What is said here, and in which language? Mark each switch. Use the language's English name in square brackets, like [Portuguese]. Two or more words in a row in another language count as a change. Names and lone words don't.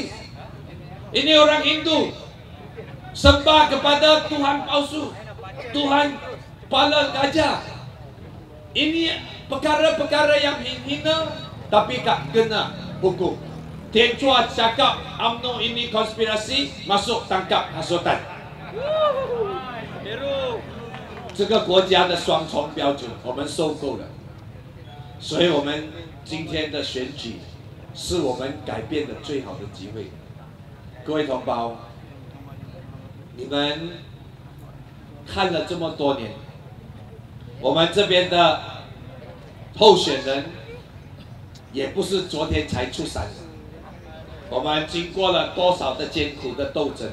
[Malay] Ini orang Hindu sembah kepada Tuhan palsu, Tuhan kepala gajah. Ini perkara-perkara yang hina tapi tak kena hukum. Tian Chua cakap UMNO ini konspirasi, masuk tangkap hasutan. [Chinese] 这个国家的双重标准，我们受够了。所以，我们今天的选举是我们改变的最好的机会。各位同胞，你们看了这么多年，我们这边的候选人也不是昨天才出山的，我们经过了多少的艰苦的斗争。